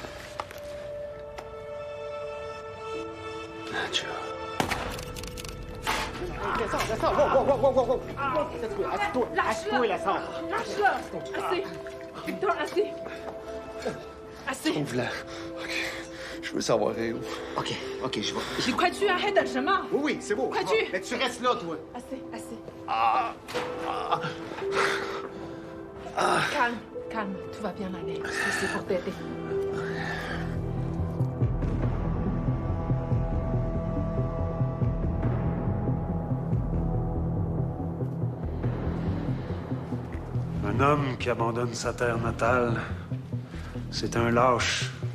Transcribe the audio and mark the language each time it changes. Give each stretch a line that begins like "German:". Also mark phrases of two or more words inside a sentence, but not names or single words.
French: Lâche-le! Lâche-le! Assez! Victor, assez! Assez! Trouve-la. OK. Je veux savoir où. OK, je vais.
Chinese: 你快去啊！还等什么？
French: Oui, c'est beau.
Chinese: 快去！
French: Mais tu restes là, toi. Assez. Ah. Calme, tout va bien aller. C'est pour t'aider. Un homme qui abandonne sa terre natale, c'est un lâche.